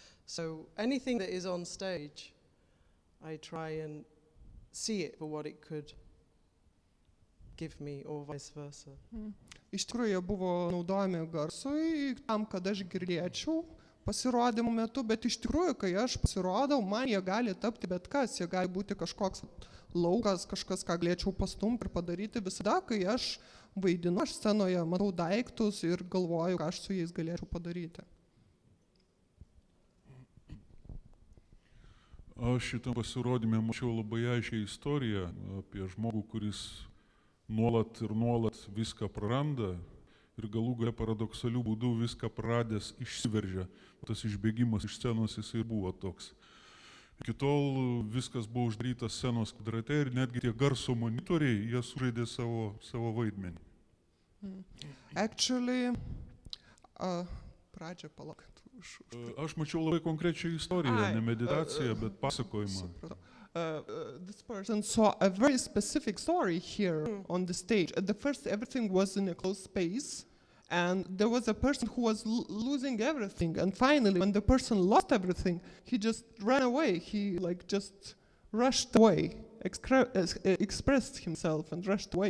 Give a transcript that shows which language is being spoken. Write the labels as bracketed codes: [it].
[en] So anything that is on stage, I try and see it for what it could give me or vice versa. [lt] Iš tikrųjų, jie buvo naudojami garsui, tam, kad aš girdėčiau pasirodymų metu, bet iš tikrųjų, kai aš pasirodau, man jie gali tapti bet kas, jie gali būti kažkoks laukas, kažkas, ką galėčiau pastumti ir padaryti visada, kai aš vaidinu, aš scenoje matau daiktus ir galvoju, ką aš su jais galėčiau padaryti. Aš šitam pasirodymė mačiau labai aiškiai istoriją apie žmogų, kuris nuolat ir nuolat viską praranda ir galų gale paradoksalių būdų viską praradęs išsiveržia. Tas išbėgimas iš scenos jisai buvo toks. Iki tol viskas buvo uždaryta scenos kvadrate ir netgi tie garso monitoriai, jie sužaidė savo vaidmenį. [en] Actually, [lt] pradžią palauk. Aš mačiau labai konkrečią istoriją, ne meditaciją, bet pasakojimą. [en] This person saw a very specific story here on the stage. At the first, everything was in a closed space, and there was a person who was losing everything. And finally, when the person lost everything, he just ran away. He just rushed away, expressed himself and rushed away.